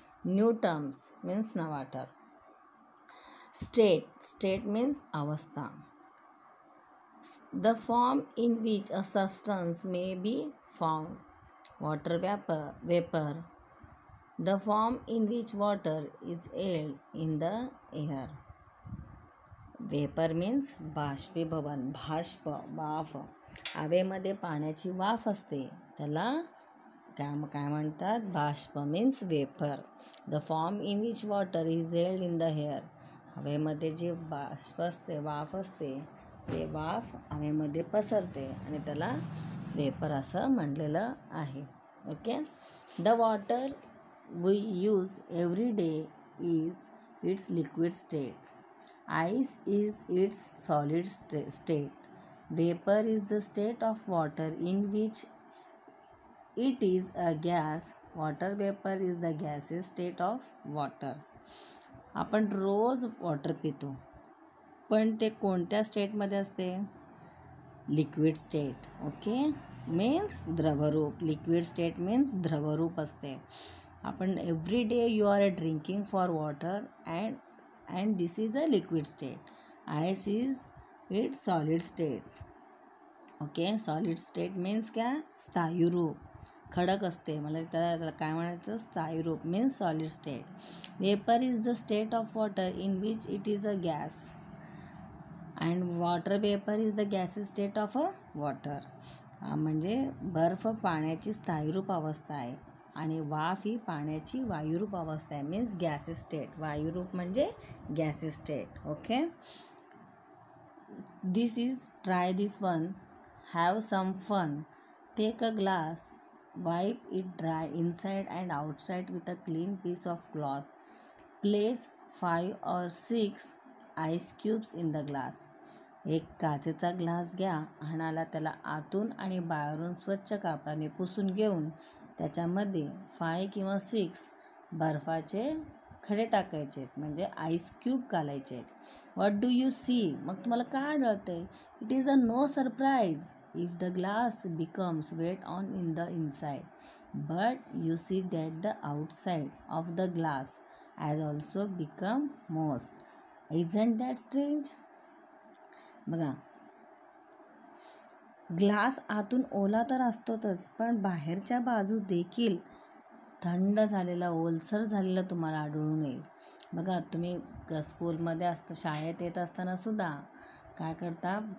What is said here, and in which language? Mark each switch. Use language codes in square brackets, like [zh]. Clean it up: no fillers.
[en] New terms means now water. State means avastha. The form in which a substance may be found. Water vapor. The form in which water is held in the air. Vapor means बाष्पीभवन, भाष्प, वाफ. [mr] हवेमध्ये पाण्याची वाफ असते, त्याला काय म्हणतात? [en] बाष्प means vapor. The form in which water is held in the air. [mr] हवेमध्ये जे बाष्प असते, वाफ असते, ते वाफ हवेमध्ये पसरते आणि त्याला वेपर असं म्हणलेलं आहे. [en] Okay. The water we use every day is its liquid state. Ice is its solid state. Vapor is the state of water in which it is a gas. Water vapor is the gaseous state of water. [mr] आपण rose water पितो, पण ते कोणत्या स्टेटमध्ये असते? Liquid state. Okay, means द्रवरूप. Liquid state means द्रवरूप असते. आपण [en] Every day you are drinking for water and this is a liquid state. Ice is its solid state. Okay, solid state means काय? [mr] स्थायीरूप. खडक असते, मला त्याला काय म्हणायचं? [en] स्थायीरूप means solid state. Vapor is the state of water in which it is a gas, and water vapor is the gaseous state of a water. [mr] म्हणजे बर्फ पाण्याची स्थायीरूप अवस्था आहे आणि वाफ ही पाण्याची वायुरूप अवस्था आहे. [en] Means gases state. [mr] वायुरूप म्हणजे gases state. [en] Okay. This is try this one. Have some fun. Take a glass. Wipe it dry inside and outside with a clean piece of cloth. Place 5 or 6 ice cubes in the glass. [mr] एक काचेचा glass घ्या, आणि त्याला आतून आणि बाहेरून स्वच्छ कापडाने पुसून घेऊन त्याच्यामध्ये 5 किंवा 6 बर्फाचे खडे टाकायचे आहेत, म्हणजे आईस क्यूब घालायचे आहेत. [en] What do you see? [mr] मग तुम्हाला काय आढळते? [en] It is a no surprise if the glass becomes wet on in the inside, but you see that the outside of the glass has also become moist. Isn't that strange? [mr] बघा, glass आतून ओला तर असतोच, पण बाहेरच्या बाजू देखील थंड झालेला, ओलसर झालेला तुम्हाला आढळून येईल. बघा, तुम्ही स्कूलमध्ये शाळेत येत असताना सुद्धा काय करता?